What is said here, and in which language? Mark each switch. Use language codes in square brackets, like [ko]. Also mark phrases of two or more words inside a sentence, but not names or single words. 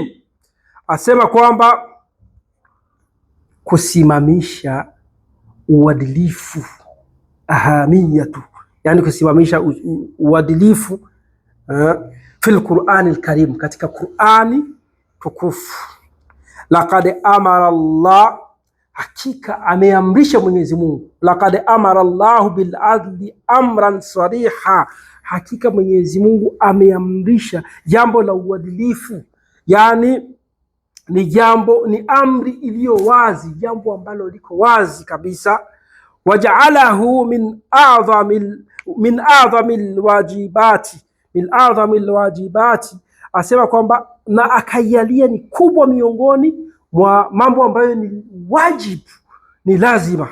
[sw] Asema kwamba kusimamisha uadilifu, ahamiyatu, yani kusimamisha uadilifu [ar] في القرآن الكريم, [sw] katika Qur'ani tukufu. [ar] لقد أمر الله, [sw] hakika ameamrisha Mwenyezi Mungu. [ar] لقد أمر الله بالعدل أمرا صريحا, [sw] hakika Mwenyezi Mungu ameamrisha jambo la uadilifu, yani ni jambo, ni amri iliyo wazi, jambo ambalo liko wazi kabisa. [ar] وجعله من أعظم الواجبات, [sw] asema kwamba na akaijalia ni kubwa miongoni mwa mambo ambayo ni wajibu, ni lazima.